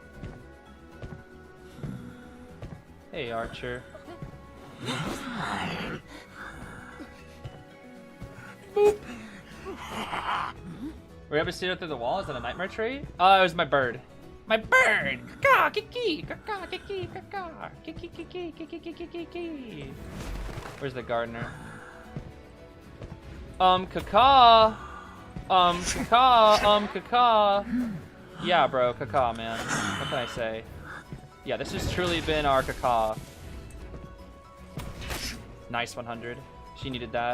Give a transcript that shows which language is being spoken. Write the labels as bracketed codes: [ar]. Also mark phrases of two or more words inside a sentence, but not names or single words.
[en] Hey, Archer. Boop. Were you able to see it through the wall? Is that a nightmare tree? Oh, it was my bird. My bird! Caw, kiki, caw, kiki, caw, kiki, kiki, kiki, kiki, kiki. Where's the gardener? Caw. Caw. Yeah, bro, caw, man. What can I say? Yeah, this has truly been our caw. Nice 100. She needed that.